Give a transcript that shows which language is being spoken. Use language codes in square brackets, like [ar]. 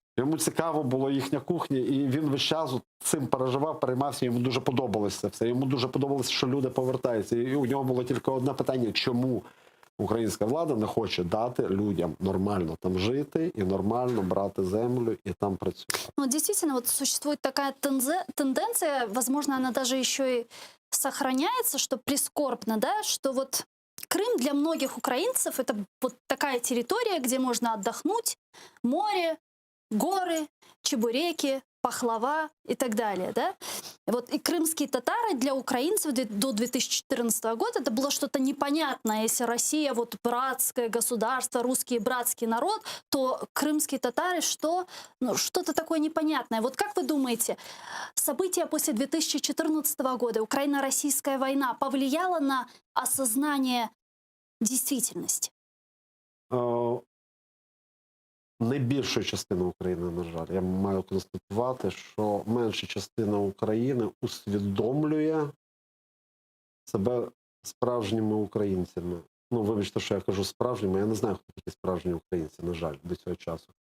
[uk] Йому цікаво було їхня кухня, і він весь час цим переживав, переймався, йому дуже подобалося це все. Йому дуже подобалося, що люди повертаються. І у нього було тільки одне питання, чому українська влада не хоче дати людям нормально там жити и нормально брать землю и там працювати. [ru] Ну, действительно, вот существует такая тенденция, возможно, она даже еще и сохраняется, что прискорбно, да, что вот Крым для многих украинцев это вот такая территория, где можно отдохнуть, море, горы, чебуреки, пахлава и так далее, да? Вот и крымские татары для украинцев до 2014 года это было что-то непонятное. Если Россия вот братское государство, русский братский народ, то крымские татары что? Ну, что-то такое непонятное. Вот как вы думаете, события после 2014 года, Украино-российская война повлияла на осознание действительности? [uk] Не більша частина України, на жаль. Я маю констатувати, що менша частина України усвідомлює себе справжніми українцями. Ну, вибачте, що я кажу справжніми, я не знаю, хто такі справжні українці, на жаль, до цього часу.